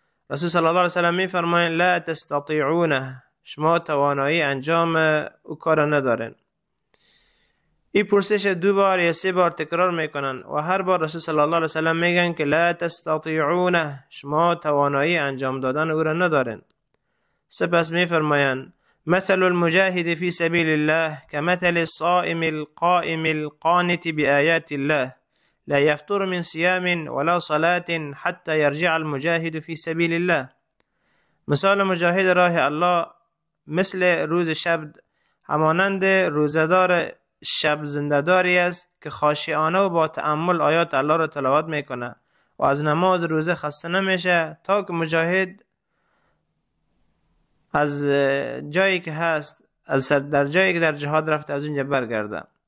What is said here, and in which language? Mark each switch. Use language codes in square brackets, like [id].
[fa] رسول صلی الله علیه وسلم میفرمایند [ar] لا تستطيعونه، [fa] شما توانایی انجام او کار ندارین. این پرسش 2 بار یا 3 بار تکرار میکنن و هر بار رسول صلی الله علیه وسلم میگن که [ar] لا تستطيعونه، [fa] شما توانایی انجام دادن او را ندارین. سپس میفرمایند [ar] مثل المجاهد في سبيل الله كمثل الصائم القائم القانت بآيات الله لا يفطر من صيام ولا صلاة حتى يرجع المجاهد في سبيل الله. [fa] مثال مجاهد راه الله مثل روز شب همانند روزدار شب زنده‌داری است که خاشعانه و با تأمل آیات الله را تلاوت میکنه و از نماز روزه خسته نمیشه تا که مجاهد از جایی که هست، در جایی که در جهاد رفته از اونجا برگرده.